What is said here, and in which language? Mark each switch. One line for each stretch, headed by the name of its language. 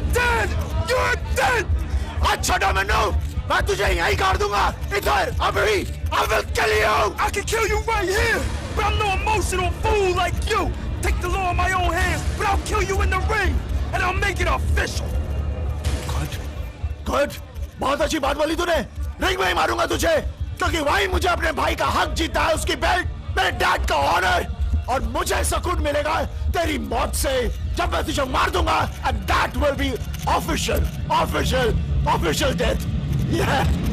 Hindi: छोड़ो मैनू मैं तुझे यहीं काट दूंगा इधर अभी
English: I will kill you I can kill you right here but I'm no emotional fool like you take the law in my own hands but I'll kill you in the ring and I'll make it official
Hindi: Good बहुत अच्छी बात बोली तूने ring में ही मारूंगा तुझे क्योंकि वहीं मुझे अपने भाई का हक जीता है उसकी बेल्ट मेरे डैड का ऑनर और मुझे सुकून मिलेगा तेरी मौत से जब मैं तुझे मार दूंगा
English: and that will be official death yeah